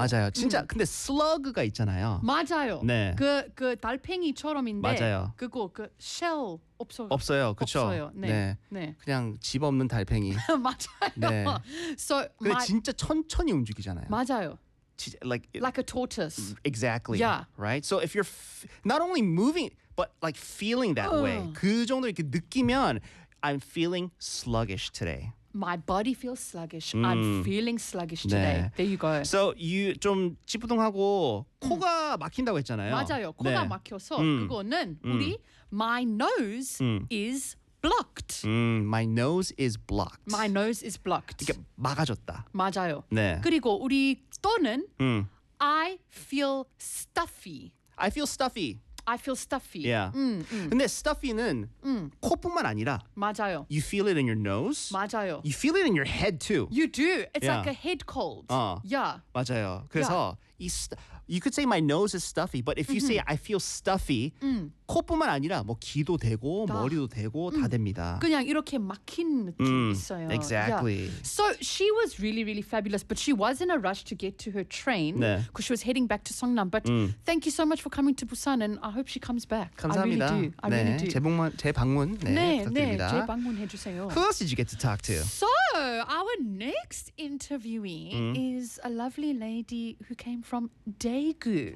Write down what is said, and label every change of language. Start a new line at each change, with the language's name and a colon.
Korean: 맞아요. 진짜 근데 slug가 있잖아요. 맞아요. 네. 그 달팽이처럼인데 맞아요. 그거 그 shell 없어요. 그쵸? 없어요. 네. 네. 그냥 집 없는 달팽이. 맞아요. 네.
English: So
Korean: 근데 진짜 천천히 움직이잖아요. 맞아요.
English: Like a tortoise. Exactly. Yeah. Right? So if you're not only moving, but like feeling that way.
Korean: 그 정도 이렇게 느끼면
English: I'm feeling sluggish today. My body feels sluggish. I'm feeling sluggish today.
Korean: 네.
English: There you go. So you
Korean: 좀 찌뿌둥하고 코가 막힌다고 했잖아요. 맞아요. 코가 네. 막혀서 그거는 우리
English: my nose is blocked. My nose is blocked. My nose is blocked.
Korean: 이게 막아졌다. 맞아요. 네. 그리고 우리 또는
English: I feel stuffy. I feel stuffy. I feel stuffy. Yeah.
Korean: 근데 stuffy는 코뿐만 아니라 맞아요.
English: You feel it in your nose.
Korean: 맞아요.
English: You feel it in your head too. You do. It's like a head cold. Yeah.
Korean: 맞아요. 그래서
English: you could say my nose is stuffy, but if you say I feel stuffy,
Korean: 코뿐만 아니라 뭐 귀도 되고 다. 머리도 되고 다 됩니다. 그냥 이렇게 막힌 느낌 있어요.
English: Exactly. Yeah. So she was really, really fabulous, but she was in a rush to get to her train because she was heading back to Seongnam. But thank you so much for coming to Busan, and I hope she comes back.
Korean: 감사합니다.
English: I really do.
Korean: 네.
English: I really do.
Korean: 제 방문 네, 부탁드립니다. 네, 제 방문해 주세요.
English: Who else did you get to talk to? So our next interviewee is a lovely lady who came from Daegu.